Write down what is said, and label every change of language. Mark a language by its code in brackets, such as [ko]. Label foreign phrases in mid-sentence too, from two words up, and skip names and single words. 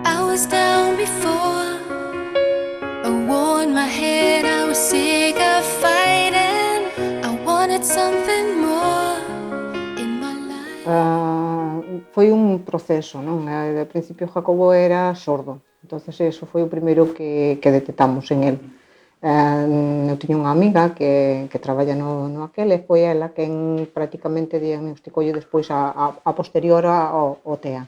[en] was down before. I worn my head, I was sick of fighting. I wanted something more in my life. [gl] Foi un proceso, non? De principio Jacobo era sordo, [es] entonces eso [gl] foi o primeiro que detectamos en él. Eu tiña unha amiga que traballa no aquel e foi ela quen prácticamente diagnosticoulle despois a posterior ao TEA.